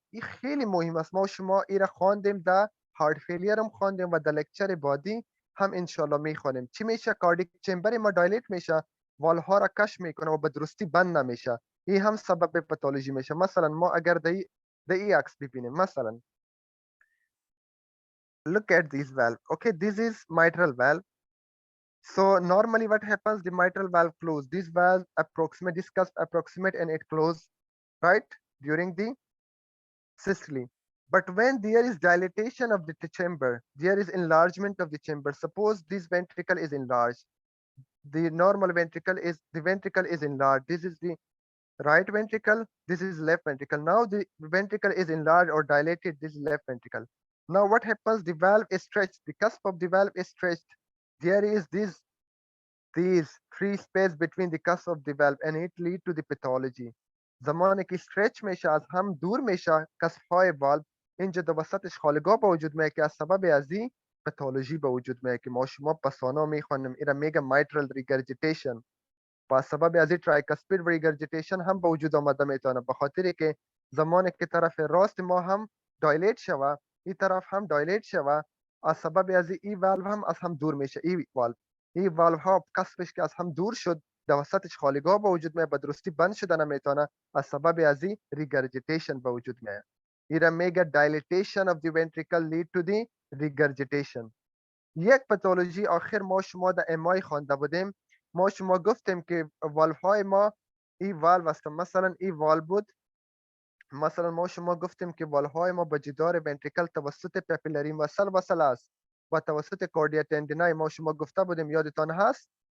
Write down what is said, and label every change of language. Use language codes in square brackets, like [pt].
[fa] این خیلی مهم است ما شما این را خواندیم در هارت فیلیر هم خواندیم و در لکچر بعدی هم انشالله میخوانیم. چی میشه کاردیک چمبر ما دایلیت میشه والو ها را کش میکنه و به درستی بند نمیشه. این هم سبب پتولوژی میشه. مثلا ما اگر در این عکس ببینیم مثلا [en] look at this valve. Okay, this is mitral valve. So normally what happens, the mitral valve close. This valve approximate, this cusp approximate and it close, right, during the systole. But when there is dilatation of the chamber, there is enlargement of the chamber. Suppose this ventricle is enlarged. The normal ventricle is, the ventricle is enlarged. This is the right ventricle, this is left ventricle. Now the ventricle is enlarged or dilated, this is left ventricle. Now what happens, the valve is stretched, the cusp of the valve is stretched. There is these free space between the cusp of the valve and it lead to the pathology. [fa] زمانی که stretch میشه از هم دور میشه کسب های والو اینجا در وسطش خالگاه به وجود میاد که از سبب ازی پتولوژی به وجود میاد که ما شما پسانا میخوانیم ایرا میگه mitral regurgitation. با سبب از این ترایکاسپید ریگرجیتیشن هم به وجود آمده میتونه به خاطری که زمانی که طرف راست ما هم دایلیت شوه این طرف هم دایلیت شوه از سبب از این والو هم از هم دور میشه. این والو ها کسبش که از هم دور شد در وسطش خالیگاه به وجود میاد به درستی بند شده نمیتونه از سبب از این ریگرجیتیشن به وجود میاد. این میگه [en] dilatation of the ventricle lead to the regurgitation. [fa] یک پتولوژی آخر ما شما در امای خوانده بودیم ما شما گفتیم که والو های ما این والو است مثلا این والو بود مثلا ما شما گفتیم که والو های ما به جدار ونتریکل توسط پپیلری وصل است و توسط کاردیا تندینای ما شما گفته بودیم یادتان هست